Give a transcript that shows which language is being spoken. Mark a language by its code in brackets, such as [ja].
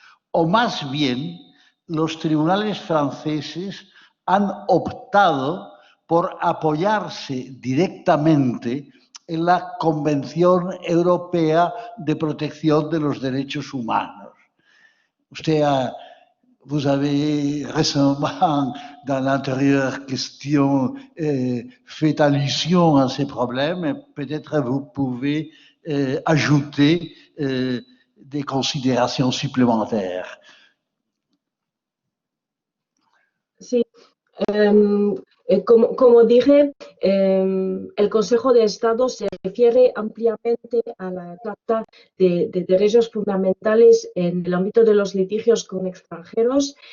[es] ¿O más bien los tribunales franceses han optado por apoyarse directamente en la Convención Europea de Protección de los Derechos Humanos? [fr] Vous avez récemment, dans l'antérieure question, fait allusion à ces problèmes. Peut-être vous pouvez ajouter des considérations supplémentaires. [es] Sí, como dije, el Consejo de Estado se refiere ampliamente a la Carta de Derechos Fundamentales en el ámbito de los litigios con extranjeros.